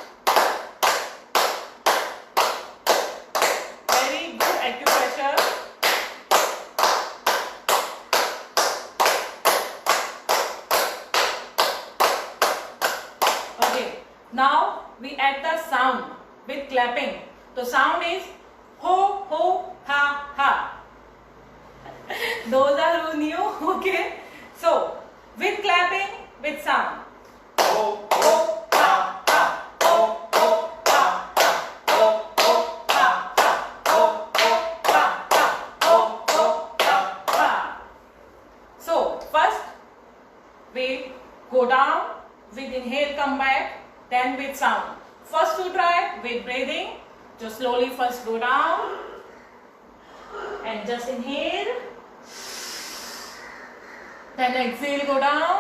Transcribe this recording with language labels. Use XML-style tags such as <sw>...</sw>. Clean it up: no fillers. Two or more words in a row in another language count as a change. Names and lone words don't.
<en>Very good acupressure. Okay, now we add the sound with clapping. The sound is ho ho ha ha. Those are who new. Okay, so with clapping, with sound. Ho, ho, ha, ha. Ho, ho, ha, ha. Ho, ho, ha, ha. Ho, ho, ha, ha. Ho, ho, ha, ha. So first we go down with inhale, come back, then with sound. First to try with breathing, just slowly first go down and just inhale, then exhale, go down.</en>